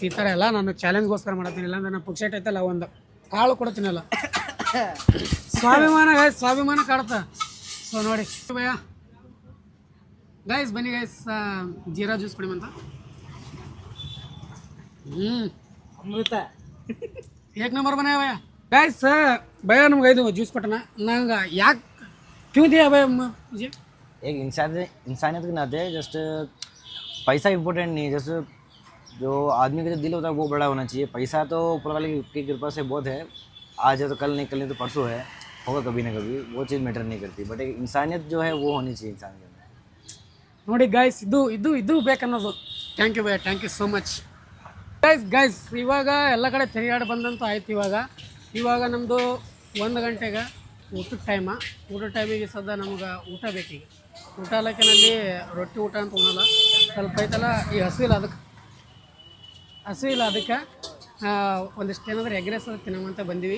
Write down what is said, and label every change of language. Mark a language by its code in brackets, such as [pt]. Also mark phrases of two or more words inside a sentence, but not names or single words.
[kn] ಈ ಥರ ಎಲ್ಲ ನಾನು ಚಾಲೆಂಜ್ಗೋಸ್ಕರ ಮಾಡತ್ತೀನಿ, ಇಲ್ಲಾಂದ್ರೆ ನಾನು ಪುಕ್ಷಟೆ ಐತಲ್ಲ ಒಂದು ಕಾಳು ಕೊಡ್ತೀನಲ್ಲ. ಸ್ವಾಭಿಮಾನ ಗೈಸ್, ಸ್ವಾಭಿಮಾನ ಕಾಡ್ತಾ. ಸೊ ನೋಡಿ ಭಯ್ಯ ಗೈಸ್, ಬನ್ನಿ ಗೈಸ್ ಜೀರಾ ಜ್ಯೂಸ್ ಕುಡಿಮಂತ. ಅಮೃತ [hi] एक नंबर बनाया भैया. गाइस भैया [kn] नಮ್ಗೆ ಇದು ಜ್ಯೂಸ್ ಕೊಟ್ಟನ. ನಂಗೆ ಯಾಕೆ [hi] क्यों दिया भैया मुझे? एक इंसानियत के नाते जस्ट पैसा इम्पोर्टेंट नहीं है, जैसे जो आदमी का जो दिल होता है वो बड़ा होना चाहिए. पैसा तो ऊपर वाले की कृपा से बहुत है, आज है तो कल नहीं तो परसों है, होगा कभी ना कभी, वो चीज़ मैटर नहीं करती. बट एक इंसानियत जो है वो होनी चाहिए इंसान के अंदर. [kn] ನೋಡಿ ಗೈಸ್, ಇದು ಬೇಕನ್ನೋದು. [en] thank you [kn] ಭಯ್ಯ, [en] thank you so much guys. [kn] ಇವಾಗ ಎಲ್ಲ ಕಡೆ ತಿರುಗಾಡಿ ಬಂದಂತೂ ಆಯ್ತು. ಇವಾಗ ನಮ್ಮದು 1 ಗಂಟೆಗೆ ಊಟದ ಟೈಮಿಗೆ ಸದ್ಯ ನಮ್ಗೆ ಊಟ ಬೇಕೀಗ. ಊಟ ಅಲ್ಲಕ್ಕಿನಲ್ಲಿ ರೊಟ್ಟಿ ಊಟ ಅಂತ ಉಣ್ಣಲ್ಲ, ಸ್ವಲ್ಪ ಐತಲ್ಲ ಈ ಹಸಿವಿಲ್ಲ ಅದಕ್ಕೆ ಒಂದಿಷ್ಟು ಏನಾದರೂ [en] egg rice [kn] ತಿನ್ನೋಮಂತ ಬಂದೀವಿ.